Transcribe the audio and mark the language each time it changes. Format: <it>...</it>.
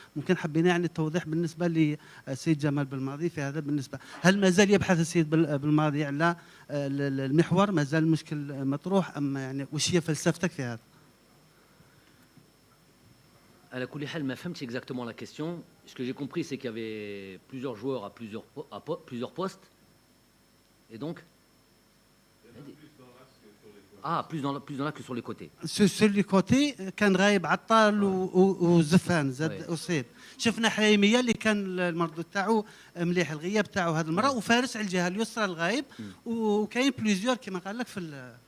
<ar>ممكن حبينا يعني التوضيح بالنسبه للسيد جمال بالماضي في هذا. بالنسبه هل ما زال يبحث السيد بالماضي على المحور؟ ما زال المشكل مطروح ام يعني وش هي فلسفتك في هذا؟ على كل حال ما فهمتش</ar> <fr>exactement la question. Ce que j'ai compris c'est qu'il y avait plusieurs joueurs à plusieurs postes et donc plus dans là que sur les côtés. Sur les côtés</fr> <ar>كان غايب عطال وزفان زاد اصيب. شفنا حليميه اللي كان المردود تاعو مليح، الغياب تاعو هذه المره، وفارس على الجهه اليسرى الغايب، وكاين بليزيور كما قال لك في</ar>